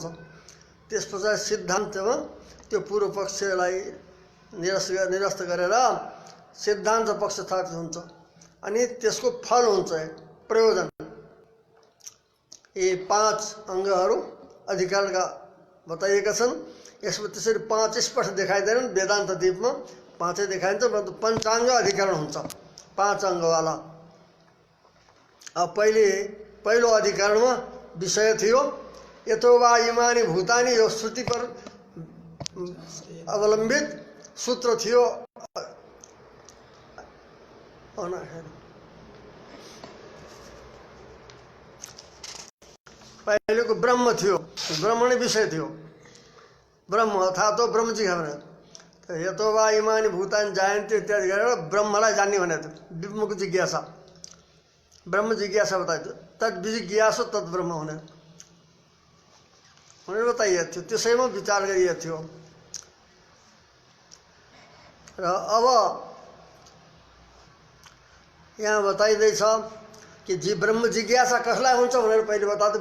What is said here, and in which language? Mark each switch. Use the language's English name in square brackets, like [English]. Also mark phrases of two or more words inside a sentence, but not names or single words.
[Nepali] त्यस पछाडि सिद्धान्तमा त्यो पूर्व पक्षलाई निरस्त गरेर सिद्धान्त पक्ष स्थापित हुन्छ। अनि त्यसको फल हुन्छ प्रयोजन। यी 5 अंगहरू अधिकरणका बताइएका छन्। यसमा त्यसरी 5 स्पष्ट देखाइँदैनन्। वेदान्त दीपमा 5 देखाइन्छ, परन्तु पंचांग अधिकरण हुन्छ 5 अंगवाला। अब पहिलो अधिकरणमा विषय थियो [Sanskrit] यतो वा इमानि भूतानि। [Nepali] यो श्रुति पर अवलम्बित सूत्र थियो। पहिलेको ब्रह्म थियो, ब्रह्म नै विषय थियो। ब्रह्म अर्थात् तो ब्रह्म जी भनेर [Sanskrit] यतो वा इमानि भूतानि जायन्ते [Nepali] इत्यादि गरेर ब्रह्मलाई जान्ने भनेको थियो। ब्रह्मको जिज्ञासा, ब्रह्म जिज्ञासा बताइयो। [Sanskrit] तद् विजिज्ञासो तद् ब्रह्म [Nepali] भनेर बताइएको थियो। त्यसैमा विचार गरिएको थियो। र अब यहाँ बताइँदैछ कि ब्रह्म जिज्ञासा कसलाई हुन्छ भनेर पहिले बताउँदै।